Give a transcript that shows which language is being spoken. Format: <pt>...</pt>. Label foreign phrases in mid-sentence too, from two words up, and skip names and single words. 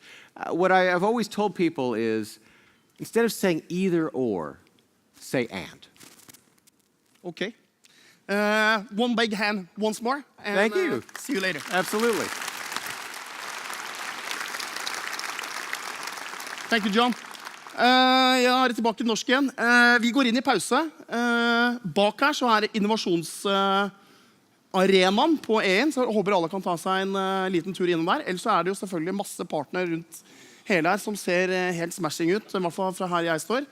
<en>What I've always told people is, instead of saying either or, say and. Okay. One big hand once more. And, thank you. See you later. Absolutely. Thank you, John.</en> <no>Jeg er tilbake til norsk igjen. Vi går inn i pause. Bak her så er det innovasjonsarenaen på EHiN, så jeg håper alle kan ta seg en liten tur innom der. Ellers så er det jo selvfølgelig masse partnere rundt hele her som ser helt smashing ut, i hvert fall fra her jeg står.</no>